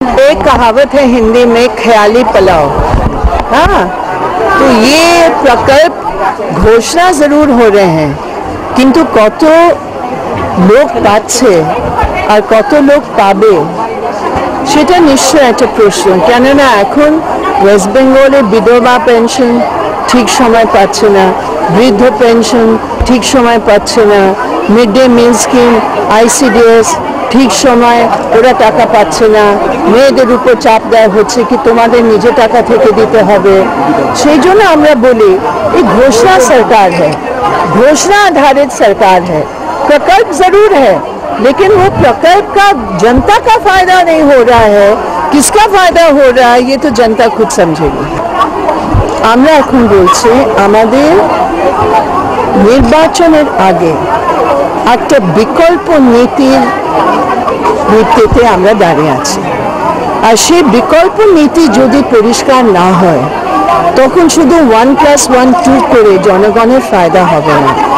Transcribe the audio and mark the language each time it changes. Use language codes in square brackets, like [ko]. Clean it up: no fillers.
[hi] एक कहावत है हिंदी में, ख्याली पुलाव। हाँ, तो ये प्रकल्प घोषणा जरूर हो रहे हैं, किंतु [bn] कत लोक पाচ্ছে আর কত লোক পাবে সেটা নিশ্চয় একটা প্রশ্ন। কেননা এখন ওয়েস্ট বেঙ্গলে বিধবা পেনশন ঠিক সময় পাচ্ছে না, বৃদ্ধ পেনশন ঠিক সময় পাচ্ছে না, mid day meal scheme, ICDS ঠিক সময় ওরা টাকা পাচ্ছে না, মেয়েদের উপর চাপ দেওয়া হচ্ছে কি তোমাদের নিজে টাকা থেকে দিতে হবে। সেই জন্য আমরা বলি [hi] ये घोषणा सरकार है, घोषणा आधारित सरकार है। प्रकल्प जरूर है, लेकिन वो प्रकल्प का जनता का फायदा नहीं हो रहा है। किसका फायदा हो रहा है ये तो जनता खुद समझेगी। [bn] আমরা এখন বলছি আমাদের নির্বাচনের আগে একটা বিকল্প নীতির ভিত্তিতে আমরা দাঁড়িয়ে আছি, আর সেই বিকল্প নীতি যদি পরিষ্কার না হয় তখন শুধু 1+1 করে জনগণের ফায়দা হবে না।